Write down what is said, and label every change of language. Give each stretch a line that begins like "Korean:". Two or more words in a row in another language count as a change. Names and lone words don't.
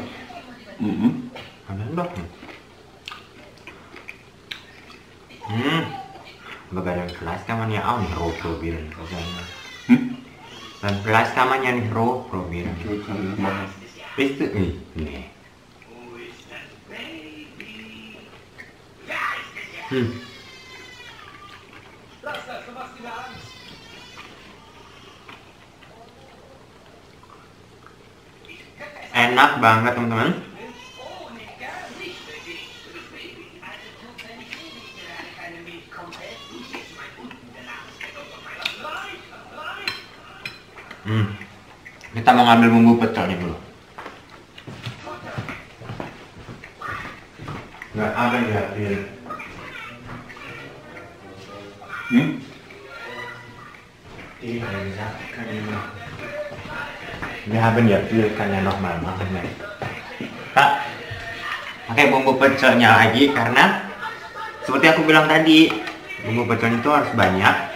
German: Mhm. Aber dann doch nicht. Aber bei dem Fleisch kann man ja auch nicht roh probieren. Beim Fleisch kann man ja nicht roh probieren. So kann ich machen. Bist du? Nee.
Indonesian: Enak banget teman-teman. Kita mau ngambil bumbu pecelnya dulu. Nggak ada ya, Phil.
German: Wir haben ja viel, kann ja nochmal machen ya.
Indonesian: Kak, pakai bumbu pecelnya lagi karena seperti aku bilang tadi, bumbu pecelnya itu harus banyak.